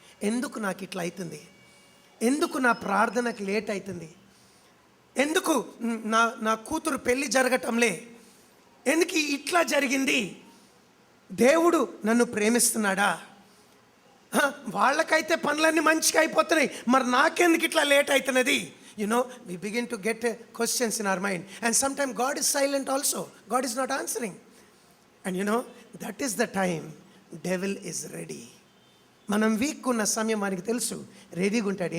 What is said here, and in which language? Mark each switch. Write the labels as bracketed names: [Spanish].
[Telugu] ఎందుకు నాకు ఇట్లా అవుతుంది? ఎందుకు నా ప్రార్థనకు లేట్ అవుతుంది? ఎందుకు నా కూతురు పెళ్ళి జరగటంలే? ఎందుకు ఇట్లా జరిగింది? దేవుడు నన్ను ప్రేమిస్తున్నాడా? వాళ్ళకైతే పనులన్నీ మంచిగా అయిపోతున్నాయి, మరి నాకెందుకు ఇట్లా లేట్ అవుతున్నది? [English] You know, we begin to get questions in our mind, and sometimes God is silent also. God is not answering, and you know that is the time devil is ready. [Telugu] మనం week ఉన్న సమయం మనకి తెలుసు, రెడీగా ఉంటాడు.